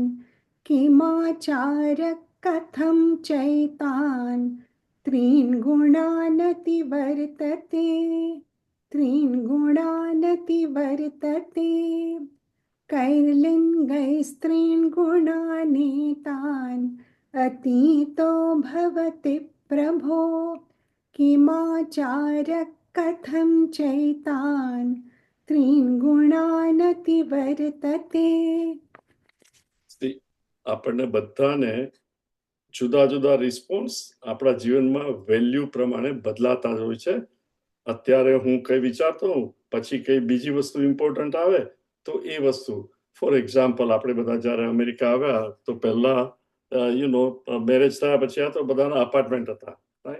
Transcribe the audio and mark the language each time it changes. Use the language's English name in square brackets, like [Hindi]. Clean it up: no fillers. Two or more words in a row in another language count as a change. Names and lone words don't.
[Sanskrit] किमाचारः कथं चैतान् त्रीन् गुणानतिवर्तते त्रीन् गुणानतिवर्तते कैर्लिङ्गैः स्त्रीन् गुणानेतान् अतीतो भवति प्रभो किमाचारः कथं चैतान् त्रीन् गुणानतिवर्तते. [Gujarati] આપણને બધાને જુદા જુદા રિસ્પોન્સ આપણા જીવનમાં વેલ્યુ પ્રમાણે બદલાતા જ હોય છે. અત્યારે હું કઈ વિચારતો હોઉં, પછી કઈ બીજી વસ્તુ ઇમ્પોર્ટન્ટ આવે તો એ વસ્તુ. [English] For example, [Gujarati] આપણે બધા જ્યારે અમેરિકા આવ્યા તો પહેલા મેરેજ થયા પછી આ તો બધાના અપાર્ટમેન્ટ હતા, રાઈટ?